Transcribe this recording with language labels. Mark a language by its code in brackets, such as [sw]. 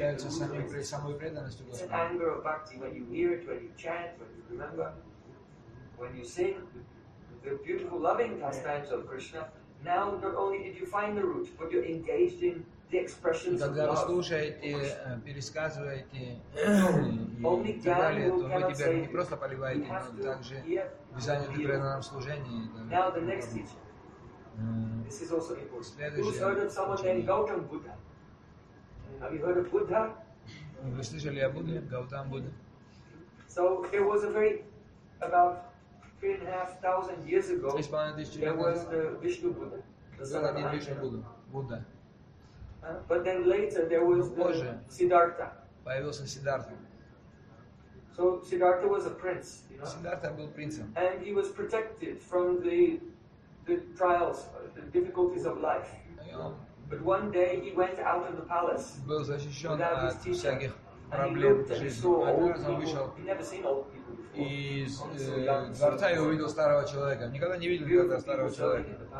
[en] It's an anger of bhakti when you hear it, when you chant, when you remember, when you sing the beautiful loving pastimes of Krishna. Now, not only did you find the root, but you're engaged in the expressions of love. [ru] Когда вы слушаете, пересказываете и так далее, то вы теперь не просто поливаете, но также вы заняты преданным служением. [en] Now the next teacher. This is also important. Who's heard of someone named Gautam Buddha? Have you heard of Buddha? [ru] Вы слышали о Будде? Гаутам Будда. [en] So it was a very about 3,500 years ago. Three thousand years ago. There was the Vishnu Buddha. [ru] Когда был Вишну Будда? Будда. [en] But then later there was the Siddhartha. [ru] Появился Сиддхарта. [en] So Siddhartha was a prince. You know? [ru] Сиддхарта был принцем. [en] And he was protected from the trials, the difficulties of life. But one day he went out of the palace without his teacher, and he looked and he saw old people. He never seen old people. [ru] Из дворца я увидел старого человека. Никогда не видел никогда старого человека.